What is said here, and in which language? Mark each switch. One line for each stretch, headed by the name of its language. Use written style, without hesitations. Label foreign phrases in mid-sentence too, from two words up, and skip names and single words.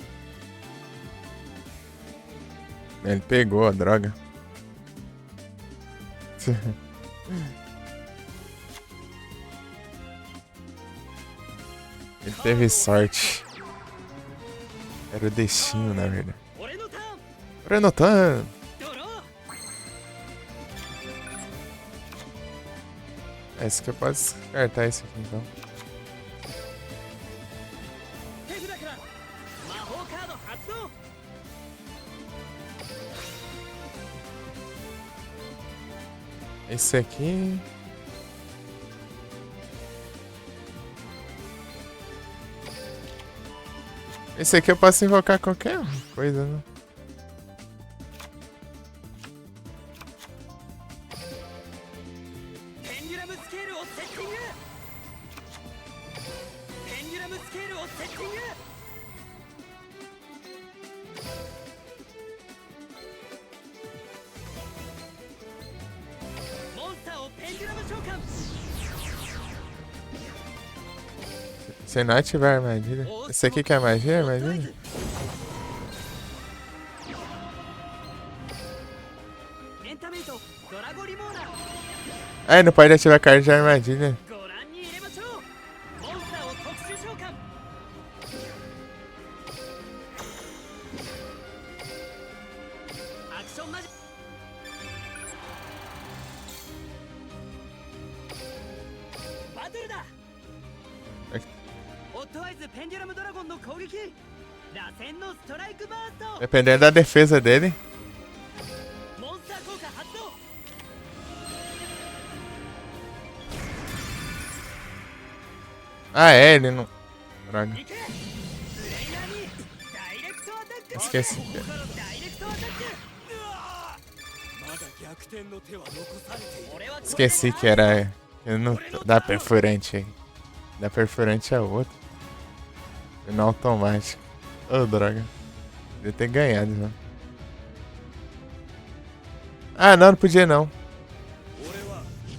Portuguese: Ele pegou a droga. Ele teve sorte. Era o destino, na verdade.
Japanese: 俺のターン Renotan! ドロー
Portuguese: É isso que eu posso descartar isso aqui então.
Japanese: 手札から魔法カード発動
Portuguese: Esse aqui. Esse aqui eu posso invocar qualquer coisa, né?
English: Pendulum Scale
Japanese: をセッティング
English: Pendulum Scale
Japanese: をセッティング モンスターをペンデュラム召喚
Portuguese: Se não ativar a armadilha. Esse aqui que é a magia, a armadilha? Entamento, Dragon Remover. Ah, não pode ativar a carta de armadilha.
Japanese: ご覧に入れましょうモンスターを特殊召喚アクションマジバトルだオットワイズペンデュラムドラゴンの攻撃螺旋のストライクバースト
Portuguese: Dependendo da defesa dele.
Japanese: モンスター効果発動
Portuguese: Ah, é, ele não. Droga.
Japanese: いけプレイヤーにダイレクトアタック
Portuguese: Esqueci.
Japanese: ダイレクトアタックまだ逆転の手は残されている。俺はこれで
Portuguese: Esqueci que era. Eu não. Da perfurante aí. Da perfurante é outro. Final automático. Ô, droga. Devia ter ganhado já. Ah, não, não podia não.
Japanese: 俺は